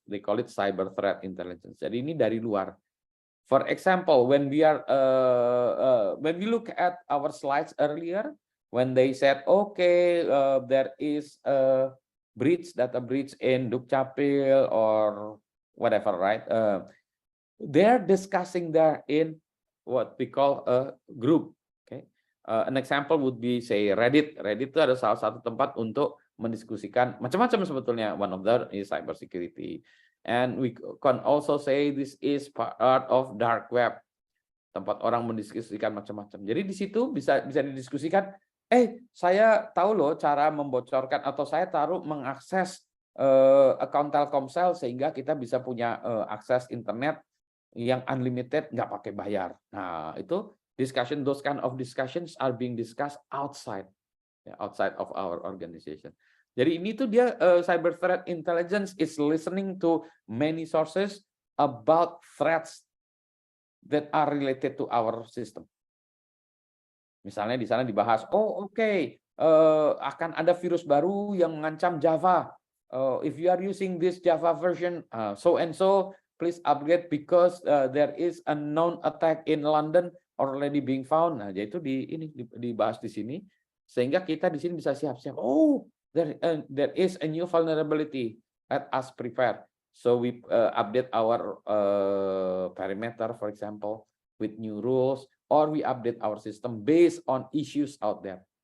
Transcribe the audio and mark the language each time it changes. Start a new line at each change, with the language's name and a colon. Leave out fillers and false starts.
English: They call it cyber threat intelligence.
Indonesian: Jadi ini dari luar.
English: For example, when we look at our slides earlier, when they said, okay, there is a data breach in Dukcapil or whatever, right? they're discussing there in what we call a group. Okay, an example would be say Reddit.
Indonesian: Reddit itu ada salah satu tempat untuk mendiskusikan macam-macam sebetulnya.
English: One of them is cybersecurity, and we can also say this is part of dark web,
Indonesian: tempat orang mendiskusikan macam-macam. Jadi di situ bisa didiskusikan. Saya tahu loh cara membocorkan atau saya mengakses account Telkomsel sehingga kita bisa punya akses internet yang unlimited nggak pakai bayar. Nah, itu
English: discussion, those kind of discussions are being discussed outside of our organization.
Indonesian: Jadi ini tuh dia
English: cyber threat intelligence is listening to many sources about threats that are related to our system.
Indonesian: Misalnya di sana dibahas, akan ada virus baru yang mengancam Java.
English: If you are using this Java version, so and so, please upgrade because there is a known attack in London already being found.
Indonesian: Nah, jadi itu dibahas di sini, sehingga kita di sini bisa siap-siap.
English: There is a new vulnerability. Let us prepare. So we update our perimeter, for example, with new rules, or we update our system based on issues out there.